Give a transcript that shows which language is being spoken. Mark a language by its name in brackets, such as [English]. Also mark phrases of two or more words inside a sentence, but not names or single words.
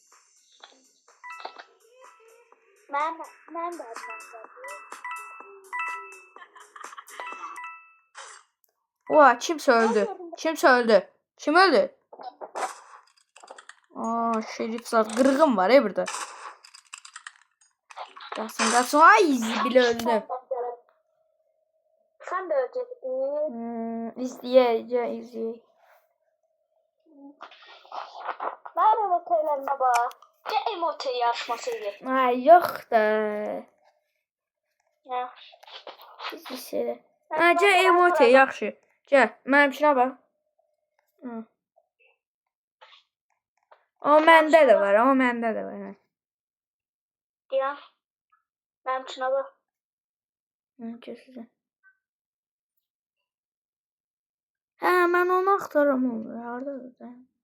[Azerbaijani] Mənim də adıma özəldir. Oha, kimsə öldü. Kimsə öldü. Kim öldü? Şerif zat. Qırğın var burada. Qaçın. Ay, zibil öldü. [Turkish] Sen de öleceksin. İzleyeceğiz. Ver emotelerine bak. Gel emote yarışmasıydı. Ay, yok da. Ya. [Azerbaijani] İzləyir. Gel emote yaxşı. Gel, mənimkinə bax. O məndə də var, Ya. Mənimkinə bax. Kesin. Hə, mən onu axtarım onu. Hardadır da?